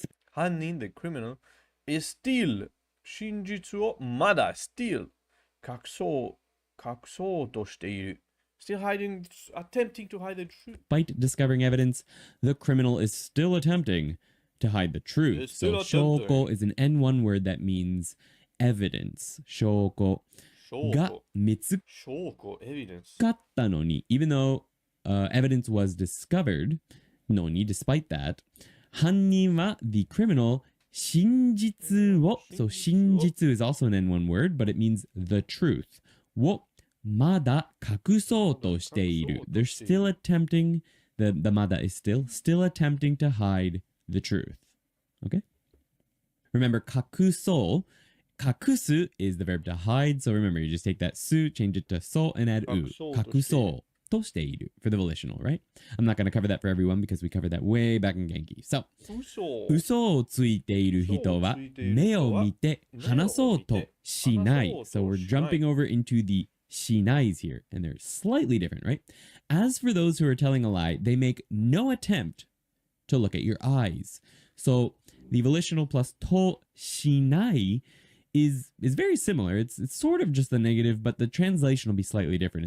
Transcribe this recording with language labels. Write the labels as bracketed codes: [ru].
[ja] 犯人 [en] the criminal is still [ja] 真実をまだ [en] still [ja] 隠そうとしている。 [en] Still attempting to hide the truth. Despite discovering evidence, the criminal is still attempting to hide the truth. They're So still attempting. shoko is an N1 word that means evidence. [ja] Shoko が Shoko. 見つ [en] Shoko, evidence. [ja] かったのに [en] even though evidence was discovered [ja] のに [en] despite that [ja] 犯人は [en] the criminal [ja] 真実を [en] so 真実 is also an N1 word but it means the truth [ja] をまだ隠そうとしている [en] they're still attempting the [ja] まだ [en] is still attempting to hide the truth okay remember [ja] 隠そう隠す [en] is the verb to hide. So remember, you just take that su, change it to so, and add u. [ja] 隠そうとしている [en] for the volitional, right? I'm not going to cover that for everyone because we covered that way back in Genki. [ja] So, 嘘をついている人は目を見て話そうとしない. [en] So we're jumping over into the しない's here, and they're slightly different, right? As for those who are telling a lie, they make no attempt to look at your eyes. So the volitional plus としないis very similar. It's sort of just the negative, but the translation will be slightly different.